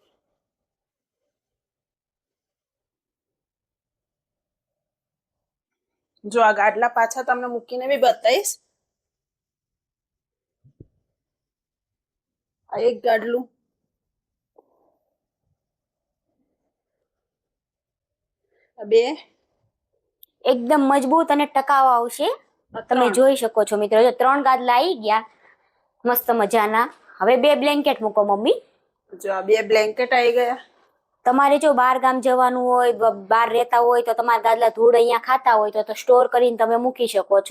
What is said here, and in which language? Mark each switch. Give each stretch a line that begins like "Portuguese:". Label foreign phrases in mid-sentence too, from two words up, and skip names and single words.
Gujarati: જો આ ગાદલા પાછા તમને મૂકીને ભી બતાવીશ। આ એક ગાદલું, બે એકદમ મજબૂત અને ટકાઉ આવશે। તમે જોઈ શકો છો મિત્રો, જો 3 ગાદલા આવી ગયા મસ્ત મજાના। હવે 2 બ્લેન્કેટ મૂકો મમ્મી। જો આ 2 બ્લેન્કેટ આવી ગયા। તમારે જો બહાર ગામ જવાનું હોય, બહાર રહેતા હોય તો તમારા ગાદલા ધૂળ અહીંયા ખાતા હોય તો સ્ટોર કરીને તમે મૂકી શકો છો।